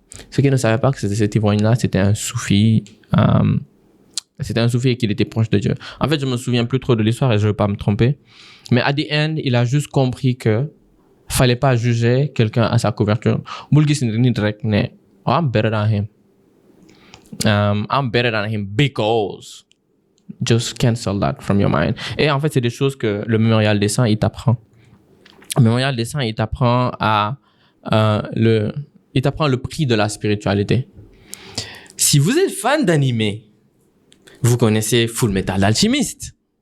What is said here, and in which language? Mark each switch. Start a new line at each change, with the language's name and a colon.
French: Ce qu'il ne savait pas, que c'était cet ivrogne-là, c'était un soufi. C'était un soufi et qu'il était proche de Dieu. En fait, je me souviens plus trop de l'histoire et je veux pas me tromper. Mais
English: at the end,
French: il a juste compris que fallait pas juger quelqu'un à sa couverture.
English: I'm better than him. I'm better than him because. Just cancel that from your mind.
French: Et en fait, c'est des choses que le mémorial des saints, il t'apprend. Le mémorial des saints, il t'apprend il t'apprend le prix de la spiritualité. Si vous êtes fan d'anime, vous connaissez Full Metal Alchemist.